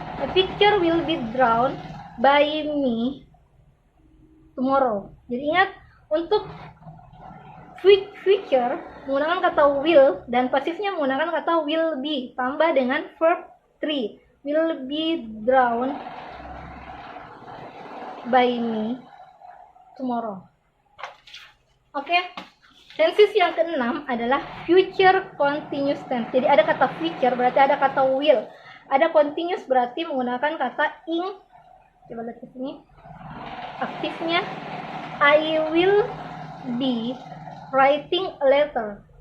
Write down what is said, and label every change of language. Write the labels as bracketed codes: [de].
[en] A picture will be drawn by me tomorrow. [id] Jadi ingat, untuk future menggunakan kata will dan pasifnya menggunakan kata will be tambah dengan verb 3. [en] Will be drawn by me tomorrow. Oke. [id] Tenses yang keenam adalah future continuous tense. Jadi ada kata future berarti ada kata will. Ada continuous berarti menggunakan kata ing. Coba lihat ke sini. Aktifnya [en] I will be writing a letter.